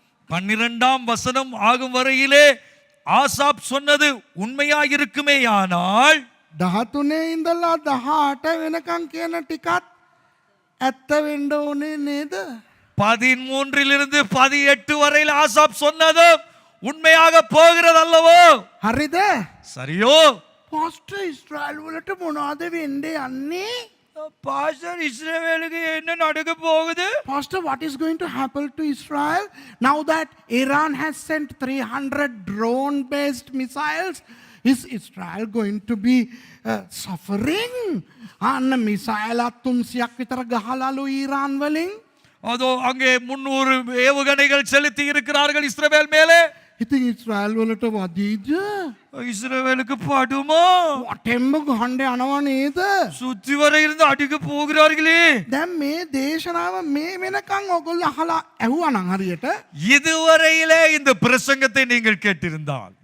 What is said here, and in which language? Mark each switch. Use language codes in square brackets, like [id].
[ta] 12ஆம் வசனம் ஆகும் வரையிலே ஆசாப் சொன்னது உண்மையாயிருக்குமேயானால் [si] 13 ඉඳලා 18 වෙනකන් කියන ටිකත් ඇත්ත වෙන්න ඕනේ නේද? [ta] 13 18 வரையில் ஆசாப் சொன்னது உண்மையாக போகிறது அல்லவோ? [si] හරිද? [ta] சரியோ? [si] පාස්ටර් ඉස්රායල් වලට මොනවද වෙන්නේ යන්නේ? [ta] பாஸ்டர் இஸ்ரவேலுக்கு என்ன நடக்க போகுது? [en] Pastor, what is going to happen to Israel now that Iran has sent 300 drone-based missiles? Is Israel going to be suffering? [si] අන්න මිසයිල් 300ක් විතර ගහලාලු ඊරාන් වලින්. [ta] அதோ அங்கே 300 ஏவுகணைகள் செலுத்தி இருக்கிறார்கள் இஸ்ரவேல் மேலே. [si] ඉතින් ඉස්රායල් වලට වදීද? [ta] இஸ்ரவேலுக்கு படுமா? [si] වටෙම්ම ගහන්න යනවා නේද? [ta] சுத்தி வர இருந்து அடிக்க போகிறார்களே. [si] දැන් මේ දේශනාව මේ වෙනකන් ඔයගොල්ලෝ අහලා ඇහුවා නම් හරියට [ta] இதுவரையிலே இந்த பிரசங்கத்தை நீங்கள் கேட்டிருந்தால்